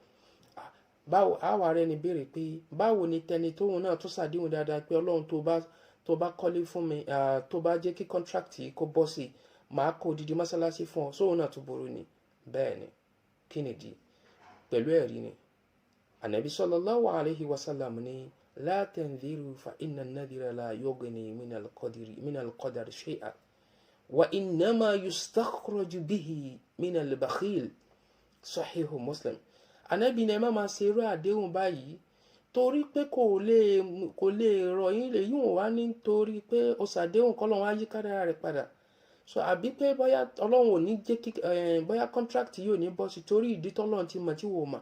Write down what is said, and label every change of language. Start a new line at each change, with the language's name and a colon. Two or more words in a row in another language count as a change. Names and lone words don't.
Yoruba: Báwo àwa rẹ ni béèrè pé báwo ni tẹni tóun náà tó ṣàdéhùn dáadáa pé Ọlọ́run tó bá kọ́lé fún mi, tó bá jẹ́ kí contract yìí kó bọ́ sí, màá kọ́ odidi mọ́sálásí fún ọ, sóun náà tó burú ni? Bẹ́ẹ̀ ni, kí ni ìdí? Pẹ̀lú ẹ̀rí ni.
Arabic: Ànábì صلى الله عليه وسلم ní لا تنذروا فإن النذر لا يغني من القدر شيئا وإنما يستخرج به من البخيل. Sahihu Muslim.
Yoruba: Ànábì ní ẹ má máa ṣe irú àdéhùn báyìí torí pé kò lè rọ̀ yín lè yíwọ̀n wá nítorí pé ó ṣàdéhùn k'Ọlọ́run á yí kádàrá rẹ̀ padà. So àbí pé bóyá Ọlọ́run ò ní jẹ́ kí bóyá contract yìí ò ní bọ́ sí torí ìdí tọ́lọ́run ti mọ̀ tí wò mọ̀.